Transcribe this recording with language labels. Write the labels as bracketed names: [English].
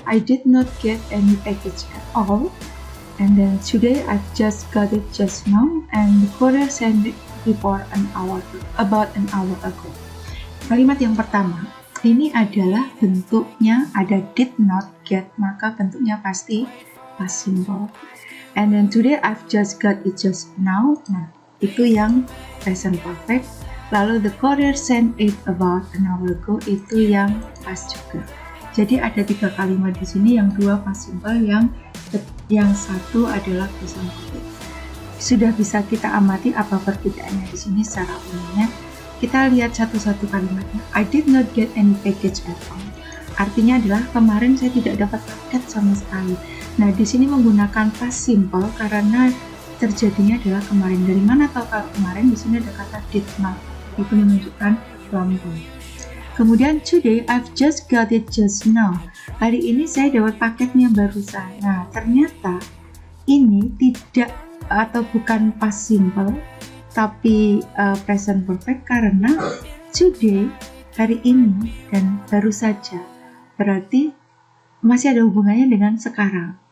[English] I did not get any package at all, and then today I just got it just now, and the courier sent it about an hour ago. [Indonesian] Kalimat yang pertama, ini adalah bentuknya ada did not get, maka bentuknya pasti past simple. [English] And then today I've just got it just now, [Indonesian] nah itu yang present perfect. [English] Lalu the courier sent it about an hour ago, [Indonesian] itu yang past juga. Jadi ada 3 kalimat di sini, yang 2 past simple, yang 1 adalah present perfect. Sudah bisa kita amati apa perbedaannya di sini secara umumnya. Kita lihat satu-satu kalimatnya. [English] I did not get any package at all. [Indonesian] Artinya adalah kemarin saya tidak dapat paket sama sekali. Nah, di sini menggunakan past simple karena terjadinya adalah kemarin. Dari mana tahu kalau kemarin? Di sini ada kata did not. Itu menunjukkan lampau. [English] Kemudian today I've just got it just now. [Indonesian] Hari ini saya dapat paketnya barusan. Nah, ternyata ini tidak atau bukan past simple, tapi present perfect karena today, hari ini, dan baru saja. Berarti masih ada hubungannya dengan sekarang.